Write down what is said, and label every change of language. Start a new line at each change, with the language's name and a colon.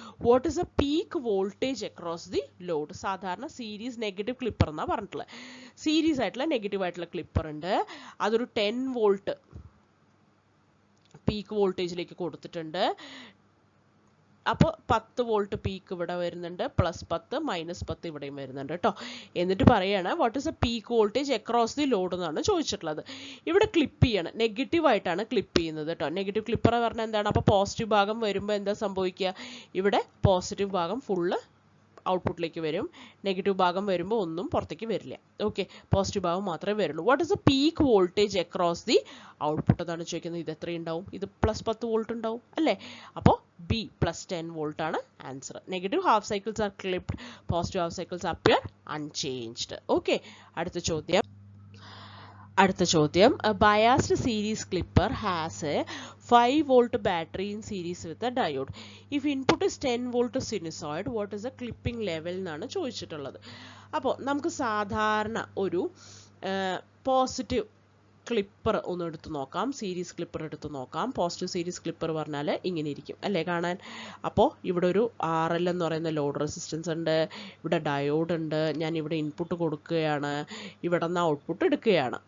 English: What is the peak voltage across the load?
Malayalam: സാധാരണ series negative clipper എന്നാണ് പറഞ്ഞിട്ടുള്ളത്. Series ആയിട്ടുള്ള നെഗറ്റീവ് ആയിട്ടുള്ള ക്ലിപ്പർ ഉണ്ട്, അതൊരു 10 വോൾട്ട് പീക്ക് വോൾട്ടേജിലേക്ക് കൊടുത്തിട്ടുണ്ട്. അപ്പോൾ 10 വോൾട്ട് പീക്ക് ഇവിടെ വരുന്നുണ്ട്, +10 -10 ഇവിടെയും വരുന്നുണ്ട് കേട്ടോ. എന്നിട്ട് പറയാണ്
English: what is a peak voltage across the load
Malayalam: എന്നാണ് ചോദിച്ചിട്ടുള്ളത്. ഇവിടെ ക്ലിപ്പ് ചെയ്യാണ്, നെഗറ്റീവ് ആയിട്ടാണ് ക്ലിപ്പ് ചെയ്യുന്നത് കേട്ടോ. നെഗറ്റീവ് ക്ലിപ്പർ പറഞ്ഞാൽ എന്താണ്? അപ്പോൾ പോസിറ്റീവ് ഭാഗം വരുമ്പോൾ എന്താ സംഭവിക്കുക? ഇവിടെ പോസിറ്റീവ് ഭാഗം ഫുള്ള് ഔട്ട്പുട്ടിലേക്ക് വരും, നെഗറ്റീവ് ഭാഗം വരുമ്പോൾ ഒന്നും പുറത്തേക്ക് വരില്ല. ഓക്കെ, പോസിറ്റീവ് ഭാഗം മാത്രമേ വരുള്ളൂ.
English: what is a peak voltage across the output
Malayalam: എന്നാണ് ചോദിക്കുന്നത്. ഇത് എത്രയുണ്ടാവും? ഇത് +10 വോൾട്ട് ഉണ്ടാവും അല്ലേ? അപ്പോൾ ബി +10 വോൾട്ട് ആണ് answer.
English: Negative half cycles are clipped, positive half cycles appear unchanged.
Malayalam: Okay, അടുത്ത ചോദ്യം.
English: A biased series clipper has a 5-volt battery in series with a diode. If input is 10-volt sinusoid, what is the clipping level
Malayalam: എന്നാണ് ചോദിച്ചിട്ടുള്ളത്. അപ്പോൾ നമുക്ക് സാധാരണ ഒരു positive clipper ഒന്ന് എടുത്ത് നോക്കാം, സീരീസ് ക്ലിപ്പർ എടുത്ത് നോക്കാം. പോസിറ്റീവ് സീരീസ് ക്ലിപ്പർ പറഞ്ഞാൽ ഇങ്ങനെ ഇരിക്കും അല്ലേ കാണാൻ. അപ്പോൾ ഇവിടെ ഒരു RL എന്ന് പറയുന്ന ലോഡ് റെസിസ്റ്റൻസ് ഉണ്ട്, ഇവിടെ ഡയോഡ് ഉണ്ട്, ഞാൻ ഇവിടെ ഇൻപുട്ട് കൊടുക്കുകയാണ്, ഇവിടെ നിന്ന് ഔട്ട്പുട്ട് എടുക്കുകയാണ്.